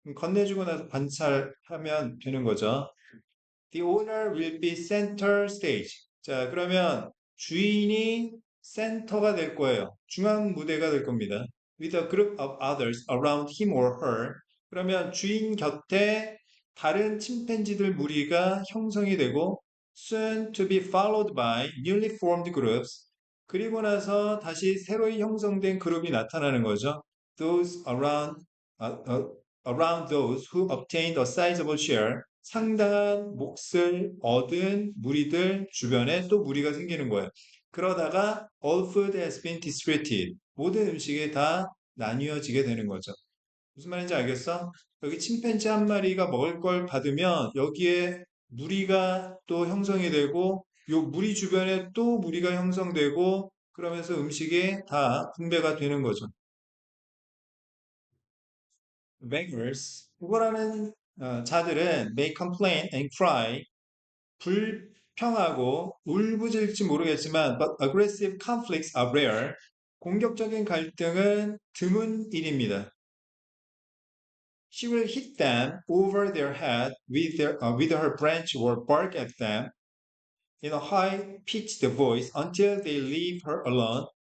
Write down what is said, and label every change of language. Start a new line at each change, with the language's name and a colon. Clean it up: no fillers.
Korean: 건네주고 나서 관찰하면 되는 거죠.
English: The owner will be center stage.
Korean: 자, 그러면 주인이 센터가 될 거예요. 중앙 무대가 될 겁니다.
English: With a group of others around him or her.
Korean: 그러면 주인 곁에 다른 침팬지들 무리가 형성이 되고
English: soon to be followed by newly formed groups.
Korean: 그리고 나서 다시 새로이 형성된 그룹이 나타나는 거죠.
English: Those around those who obtained a sizable share.
Korean: 상당한 몫을 얻은 무리들 주변에 또 무리가 생기는 거예요. 그러다가
English: all food has been distributed.
Korean: 모든 음식이 다 나뉘어지게 되는 거죠. 무슨 말인지 알겠어? 여기 침팬지 한 마리가 먹을 걸 받으면 여기에 무리가 또 형성이 되고 요 무리 주변에 또 무리가 형성되고 그러면서 음식이 다 분배가 되는 거죠.
English: beggars,
Korean: 후보라는 자들은
English: may complain and cry,
Korean: 불평하고 울부짖을지 모르겠지만
English: but aggressive conflicts are rare.
Korean: 공격적인 갈등은 드문 일입니다.
English: She will hit them over their head with her branch or bark at them in a high-pitched voice until they leave her alone.